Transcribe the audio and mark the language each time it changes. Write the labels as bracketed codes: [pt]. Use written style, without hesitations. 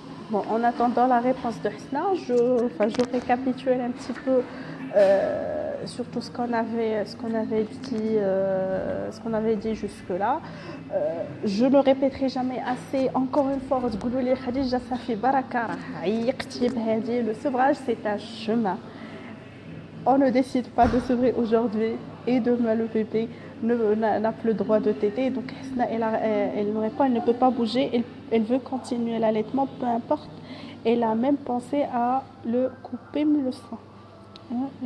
[fr] Bon, en attendant la réponse de Hsna, je récapitule un petit peu sur tout ce qu'on avait dit jusque-là. Je ne le répéterai jamais assez. Encore une fois, [ar] تقولوا لي خديجة صافي بركة راه عيقتي بهذه. [fr] Le sevrage, c'est un chemin. On ne décide pas de sevrer aujourd'hui et demain le bébé n'a plus le droit de téter. Donc Hsna, elle nous répond, elle ne peut pas bouger, elle veut continuer l'allaitement, peu importe. Elle a même pensé à le couper le sein.